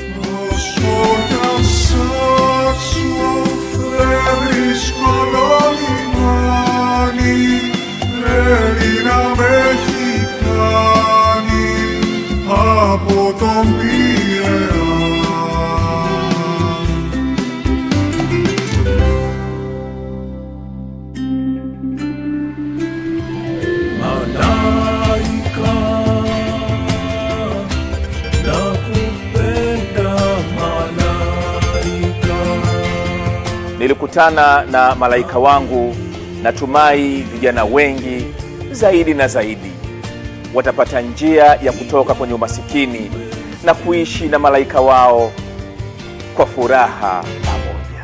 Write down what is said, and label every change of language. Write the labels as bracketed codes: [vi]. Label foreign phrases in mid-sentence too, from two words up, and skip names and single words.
[el] Δεν βρίσκω άλλο λιμάνι, θέλει να με έχει κάνει από τον Πειραιά. [sw] Μαλάικα, nakupenda malaika. Nilikutana na malaika wangu. Natumai vijana wengi zaidi na zaidi watapata njia ya kutoka kwenye umasikini na kuishi na malaika wao kwa furaha pamoja.